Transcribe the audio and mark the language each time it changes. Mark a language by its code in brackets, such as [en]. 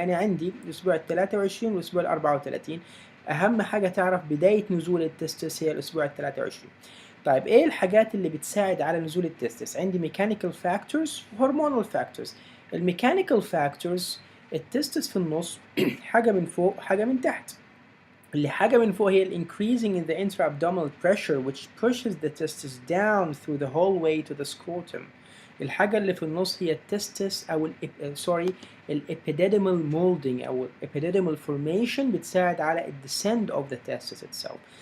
[ar] يعني عندي الأسبوع ال 23 والأسبوع ال 34. أهم حاجة تعرف بداية نزول التستس هي الأسبوع ال 23. طيب ايه الحاجات اللي بتساعد على نزول التستس؟ عندي mechanical factors وهرمونال factors. الميكانيكال factors التستس في النص حاجة من فوق حاجة من تحت. اللي حاجة من فوق هي ال [en] increasing in the intra-abdominal pressure which pushes the testis down through the whole way to the scrotum. [ar] الحاجة اللي في النص هي التستس أو epididymal molding أو epididymal formation بتساعد على [en] descent of the testis itself.